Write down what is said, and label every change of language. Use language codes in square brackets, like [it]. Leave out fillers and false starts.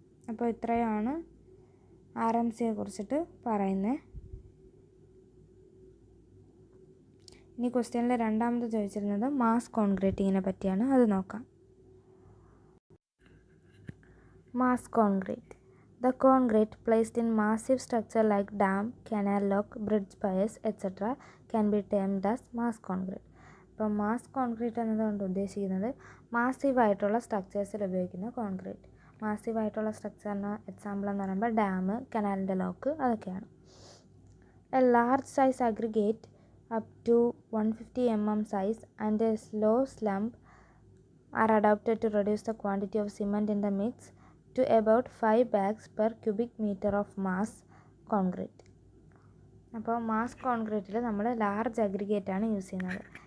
[ml] അപ്പോൾ ഇത്രയാണ് RMCയെ കുറിച്ചിട്ട് പറയുന്നത്. ഇനി ക്വസ്റ്റ്യനിൽ രണ്ടാമത് ചോദിച്ചിരുന്നത് മാസ് കോൺക്രീറ്റിങ്ങിനെ പറ്റിയാണ്, അത് നോക്കാം. Mass concrete. [en] The concrete placed in massive structure like dam, canal lock, bridge piers, etc. can be termed as mass concrete. [ml] അപ്പോൾ മാസ് കോൺക്രീറ്റ് എന്നതുകൊണ്ട് ഉദ്ദേശിക്കുന്നത് മാസീവായിട്ടുള്ള സ്ട്രക്ചേഴ്സിൽ ഉപയോഗിക്കുന്ന കോൺക്രീറ്റ്. മാസീവായിട്ടുള്ള സ്ട്രക്ചറിന് എക്സാമ്പിൾ എന്ന് പറയുമ്പോൾ ഡാം, കനാലിൻ്റെ ലോക്ക്, അതൊക്കെയാണ്. [en] A large size aggregate up to 150 mm size and a slow slump are adopted to reduce the quantity of cement in the mix to about 5 bags per cubic meter of mass concrete. [ml] അപ്പോൾ mass കോൺക്രീറ്റിൽ നമ്മൾ large അഗ്രിഗേറ്റാണ് use ചെയ്യുന്നത്.